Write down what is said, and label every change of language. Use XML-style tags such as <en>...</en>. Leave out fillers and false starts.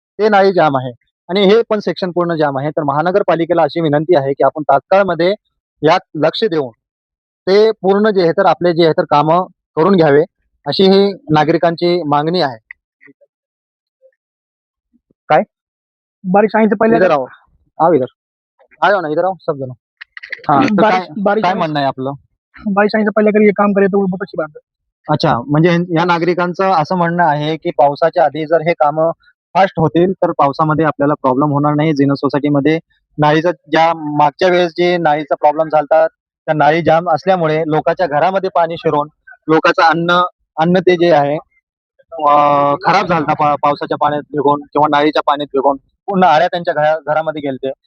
<mr>ते नाळी जाम आहे आणि हे पण सेक्शन पूर्ण जाम आहे. तर महानगरपालिकेला अशी विनंती आहे की आपण तात्काळमध्ये यात लक्ष देऊन ते पूर्ण जे आहे तर आपले जे आहे तर कामं करून घ्यावे, अशी ही नागरिकांची मागणी आहे. काय</mr> <hi>बारिश आने से पहले इधर आओ, आओ ना, इधर आओ सब जण.</hi> <mr>हा, तर काय म्हणणं आहे आपलं?</mr> <hi>बारिश आने से पहले अगर ये काम करे तो बहुत अच्छी बात है.</hi> <mr>अच्छा, म्हणजे या नागरिकांचं असं म्हणणं आहे की पावसाच्या आधी जर हे कामं फास्ट होतील तर पावसामध्ये आपल्याला प्रॉब्लेम होणार नाही. जिनस सोसायटीमध्ये नाळीचा ज्या मागच्या वेळेस जे नाळीचा प्रॉब्लेम झाला, त्या नाळी जाम असल्यामुळे लोकांच्या घरामध्ये पाणी शिरून लोकांचं अन्न ते जे आहे खराब झालता पावसाच्या पाण्यात भिगून किंवा नाळीच्या पाण्यात भिगून पूर्ण आळ्या त्यांच्या घरामध्ये गेलते.</mr>